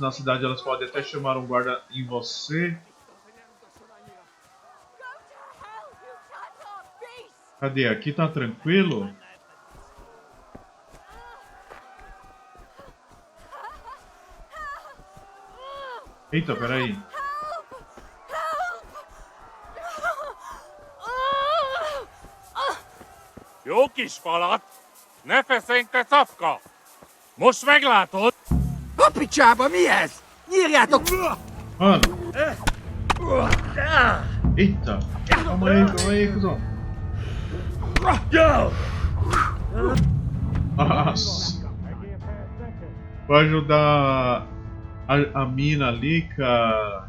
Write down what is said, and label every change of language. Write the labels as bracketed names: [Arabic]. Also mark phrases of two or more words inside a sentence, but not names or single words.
[Portuguese] Na cidade elas podem até chamar um guarda em você. Cadê? Aqui tá tranquilo? Eita, peraí. [Hungarian] Jó kis falat! Ne feszénk, te szafka! Most meglátod! A picsába, mi ez? Nyírjátok! [Portuguese] Mano! Eita! Calma aí, cuzão! Nossa! Vou ajudar a mina ali, cara.